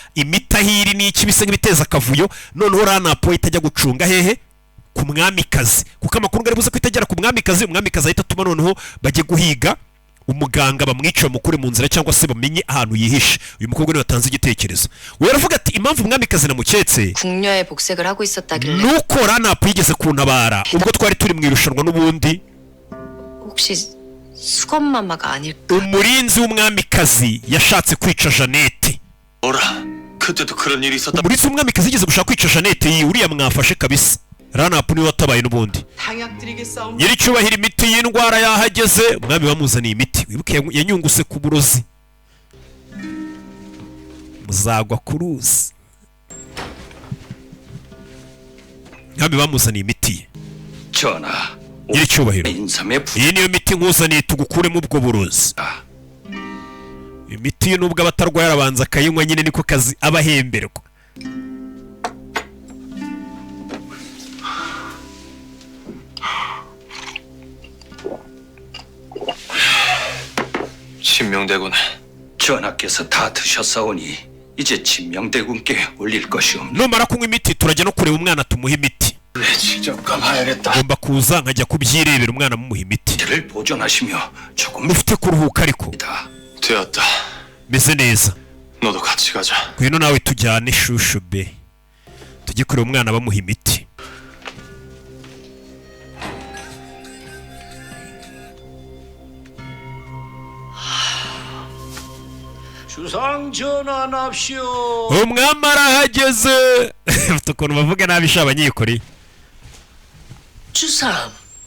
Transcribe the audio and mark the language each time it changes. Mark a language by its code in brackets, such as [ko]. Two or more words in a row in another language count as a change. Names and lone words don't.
[rw] imitahiri n'iki bisa nk'ibiteza akavuyo noneho ranapo itajya gucunga hehe ku mwamikazi kuko amakuru ngari buze kwitagera ku mwamikazi umwamikazi ahita atuma noneho bajye guhiga umuganga bamwica mukure mu nzira cyangwa se bamenye ahantu yihishe uyu mukobwa niwe yatanze igitekerezo we yaravuga ati impamvu umwamikazi namuketse [ko] 궁녀의 복색을 하고 있었다길래 [rw] nuko ranapo yigeze kuntabara ubwo twari turi mu irushanwa n'ubundi [ko] 혹시 수건마마가 아닐까? [rw] umurinzi w'umwamikazi yashatse kwica Jeannette [ko] 뭐라? 그때도 그런 일이 있었다. [rw] umurinzi w'umwamikazi yigeze gushaka kwica Jeannette uriya mwafashe kabisa ranapo niwe watabaye n'ubundi nyiricyubahiro imiti y'indwara yahageze umwami bamuzaniye imiti wibuke yanyunguse ku burozi muzagwa ku ruzi umwami bamuzaniye imiti [ko] 전하. [rw] nyiricyubahiro [ko] 인삼의 부. [rw] iyi niyo miti nkuzaniye tugukuremo ubwo burozi imiti nubwo abatarwaye arabanza akayinywa nyine niko kazi abahemberwa [ko] 신명대군. 전하께서 다 드셨사오니 이제 진명대군께 올릴 것이 없네. [rw] numara kunywa imiti turajya no kureba umwana tumuha imiti [ko] 왜 직접 가봐야겠다. [rw] ngomba kuza nkajya kubyirebera umwana mumuha imiti [ko] 를 보존하시며 조금 [rw] mufite kuruhuka ariko [ko] 다 되었다. [rw] meze neza [ko] 너도 같이 가자. [rw] ngwino nawe tujyane shushu be tujye kureba umwana bamuha imiti [ko] 주상 전환합시오. [rw] umwami arahageze ufite ukuntu bavuga nabi sha abanyikoreye [ko] 주상